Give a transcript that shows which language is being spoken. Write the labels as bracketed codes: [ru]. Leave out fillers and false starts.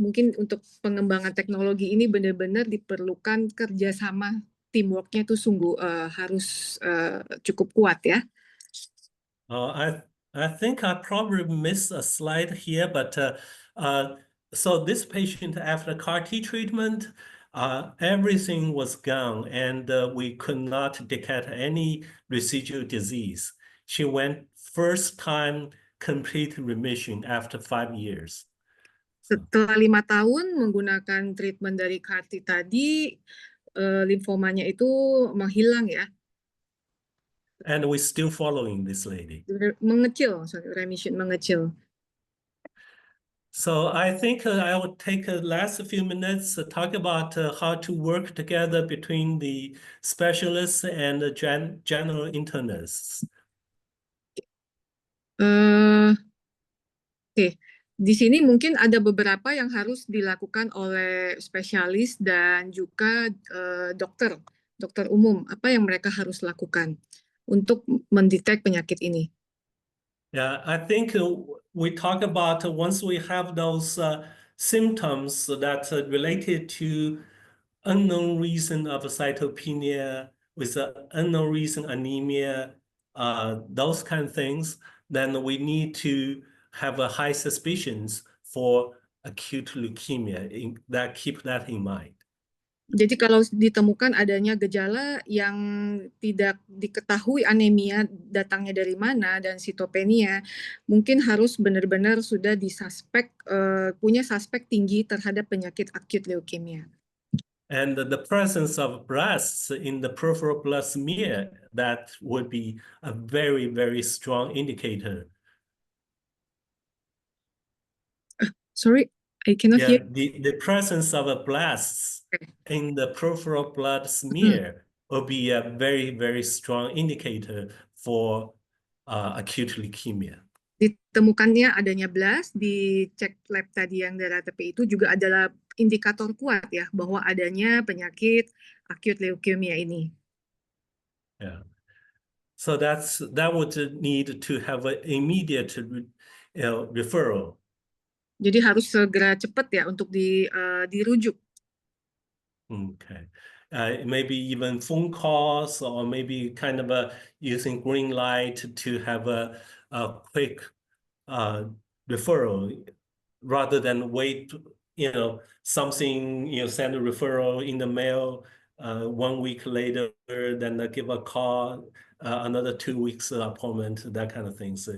[id] Mungkin untuk pengembangan teknologi ini benar-benar diperlukan kerjasama, teamworknya itu sungguh harus cukup kuat ya. [en] I think I probably missed a slide here, but so this patient after CAR-T treatment, everything was gone, and we could not detect any residual disease. She went first time complete remission after 5 years. [id] Setelah 5 tahun menggunakan treatment dari CAR-T tadi, limfomanya itu menghilang ya. [en] And we're still following this lady. [id] Remission mengecil. [en] So I think I will take the last few minutes to talk about how to work together between the specialists and the general internists. Oke. [id] Di sini mungkin ada beberapa yang harus dilakukan oleh spesialis dan juga dokter umum. Apa yang mereka harus lakukan untuk mendetek penyakit ini? [en] Yeah, I think we talk about once we have those symptoms that are related to unknown reason of cytopenia with unknown reason anemia, those kind of things, then we need to have a high suspicions for acute leukemia. Keep that in mind. [id] Jadi kalau ditemukan adanya gejala yang tidak diketahui anemia datangnya dari mana dan sitopenia, mungkin harus benar-benar sudah punya suspek tinggi terhadap penyakit akut leukemia. [en] And the presence of blasts in the peripheral blood smear, that would be a very, very strong indicator. Sorry, I cannot Yeah, hear. the presence of a blasts in the peripheral blood smear will be a very, very strong indicator for acute leukemia. [id] Ditemukannya adanya blast di cek lab tadi yang darah tepi itu juga adalah indikator kuat ya bahwa adanya penyakit akut leukemia ini. [en] Yeah. So that would need to have an immediate referral. [id] Jadi harus segera cepat ya untuk dirujuk. [en] Okay. Maybe even phone calls or maybe kind of using green light to have a quick referral rather than wait, something, send a referral in the mail 1 week later, then give a call, another 2 weeks appointment, that kind of things.